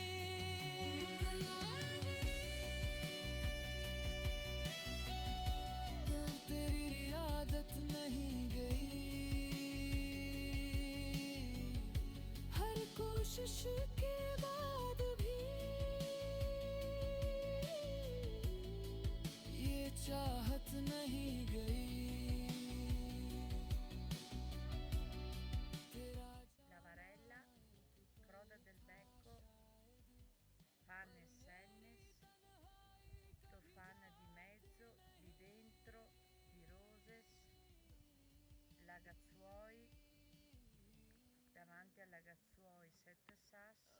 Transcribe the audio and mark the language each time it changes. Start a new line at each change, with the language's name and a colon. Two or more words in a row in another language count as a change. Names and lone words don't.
Hindi: तेरी आदत नहीं गई, हर कोशिश के बाद भी ये चाहत नहीं गई। तेरा
Italian: La varella, croda del becco, fannes sennes, tofana di mezzo, di dentro, di roses, lagazzuoi, davanti al lagazzuoi 7 sas,